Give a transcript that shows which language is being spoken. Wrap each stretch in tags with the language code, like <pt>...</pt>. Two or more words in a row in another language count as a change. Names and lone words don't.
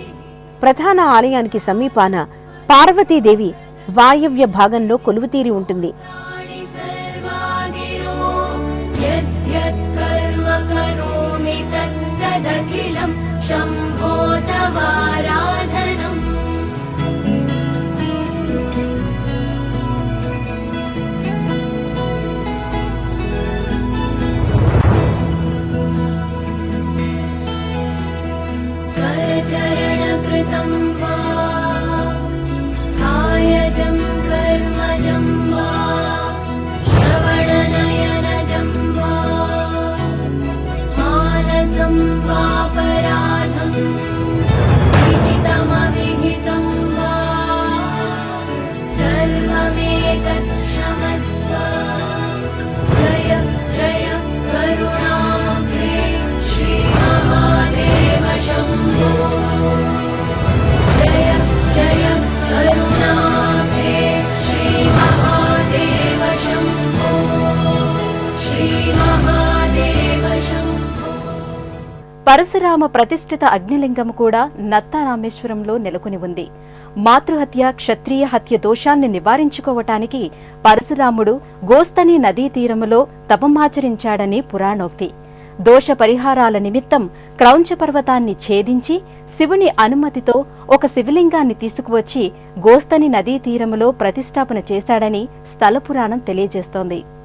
<te>ప్రధాన ఆలయానికి సమీపాన పార్వతీదేవి వాయవ్య భాగంలో కొలువుతీరి ఉంటుంది.</te> <sa>శంభో తవారాధనం. करचरणकृतं वा कायजं कर्मजं वा श्रवणनयनजं वा मानसं वापराधं विहितमविहितं वा सर्वमेतत् क्षमस्व. जय जय करुणाब्धे श्रीमहादेव शम्भो. जय जय करुणाब्धे श्रीमहादेव शम्भो. श्रीमहादेव शम्भो.</sa> <te>పరశురామ ప్రతిష్ఠిత అగ్నిలింగం కూడా నత్తారామేశ్వరంలో నెలకొని ఉంది. మాతృహత్య క్షత్రియ హత్య దోషాన్ని నివారించుకోవటానికి పరశురాముడు గోస్తని నదీ తీరములో తపమాచరించాడని పురాణోక్తి. దోష పరిహారాల నిమిత్తం క్రౌంచ పర్వతాన్ని ఛేదించి శివుని అనుమతితో ఒక శివలింగాన్ని తీసుకువచ్చి గోస్తని నదీ తీరములో ప్రతిష్టాపన చేశాడని స్థల పురాణం తెలియజేస్తోంది.</te>